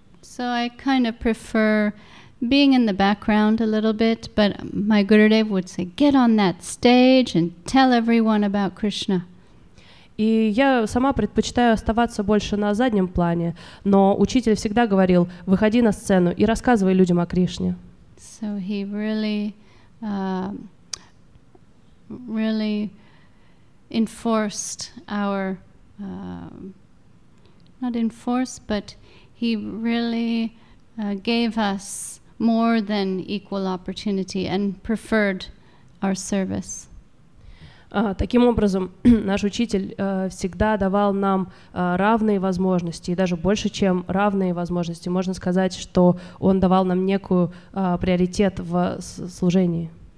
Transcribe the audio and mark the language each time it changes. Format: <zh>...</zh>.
<en>So I kind of prefer being in the background a little bit, but my Gurudev would say, get on that stage and tell everyone about Krishna.</en> <ru>И я сама предпочитаю оставаться больше на заднем плане, но учитель всегда говорил, выходи на сцену и рассказывай людям о Кришне.</ru> <en>So he really enforced our, not enforced, but he really gave us more than equal opportunity and preferred our service.</en> <ru>Таким образом, наш учитель всегда давал нам равные возможности, и даже больше, чем равные возможности. Можно сказать, что он давал нам некую приоритет в служении.</ru>